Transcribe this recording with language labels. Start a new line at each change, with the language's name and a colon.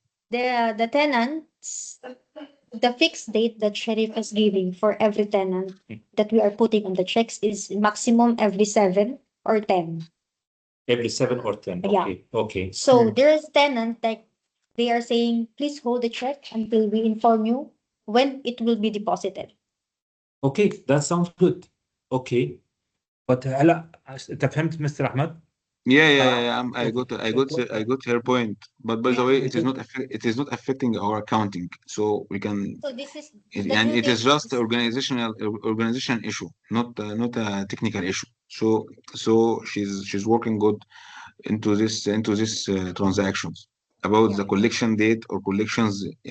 English: the tenants, the fixed date that Sheriff is giving for every tenant that we are putting on the checks is maximum every 7 or 10. Every 7 or 10. Yeah. Okay. Okay. So there is tenant like they are saying, please hold the check until we inform you when it will be deposited. Okay. That sounds good. Okay. But
Arabic: هلا انت فهمت مستر احمد؟
English: I got her point. But by the way, it is not affecting our accounting. So we can, So this is and due it is date just organization issue, not a technical issue. So she's working good into this transactions about the collection date or collections.